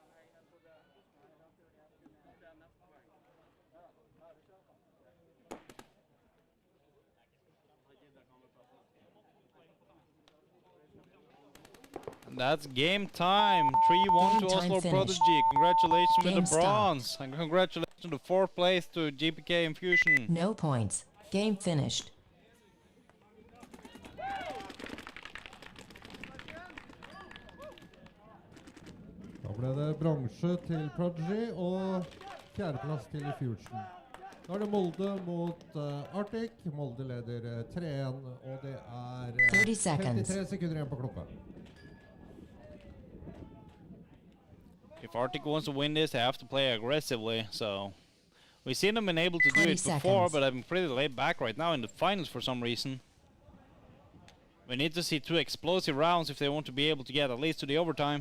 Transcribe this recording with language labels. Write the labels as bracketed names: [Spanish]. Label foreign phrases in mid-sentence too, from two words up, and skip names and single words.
[English] And that's game time. 3-1 to Game time Oslo finished. Prodigy. Congratulations Game with the bronze. And congratulations to 4th place to GPK and Fusion. No points. Game finished. [Norwegian] Da ble det bronse til Prodigy og fjerdeplass til Fusion. Da er det Molde mot Arctic. Molde leder 3-1, og det er [English] 30 seconds. [Norwegian] 53 sekunder igjen på klokka. [English] If Arctic wants to win this, they have to play aggressively. So we've seen them been able to do 20 it before, seconds. but I've been pretty laid back right now in the finals for some reason. We need to see 2 explosive rounds if they want to be able to get at least to the overtime.